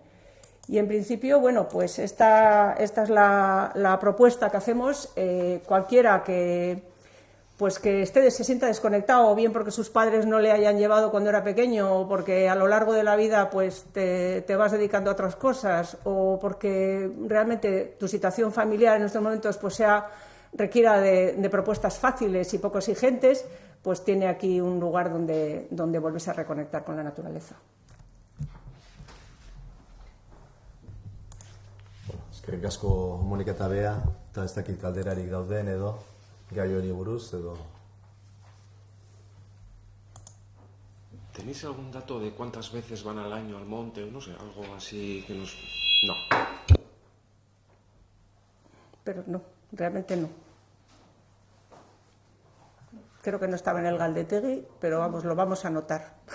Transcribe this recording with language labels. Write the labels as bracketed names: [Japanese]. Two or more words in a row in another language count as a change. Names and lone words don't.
[Spanish] Y en principio, bueno, pues esta es la propuesta que hacemos, cualquiera que se sienta desconectado, o bien porque sus padres no le hayan llevado cuando era pequeño, o porque a lo largo de la vida pues te vas dedicando a otras cosas, o porque realmente tu situación familiar en estos momentos pues requiera de propuestas fáciles y poco exigentes, pues tiene aquí un lugar donde volverse a reconectar con la naturaleza. [Basque] Eskerrik asko Monika eta Bea, eta ez dakit kalderarik dauden edo gai hori buruz edo. [Spanish] ¿Tenéis algún dato de cuántas veces van al año al monte o no sé, algo así que nos... No. Pero no, realmente no. Creo que no estaba en el Galdetegui, pero vamos, lo vamos a anotar.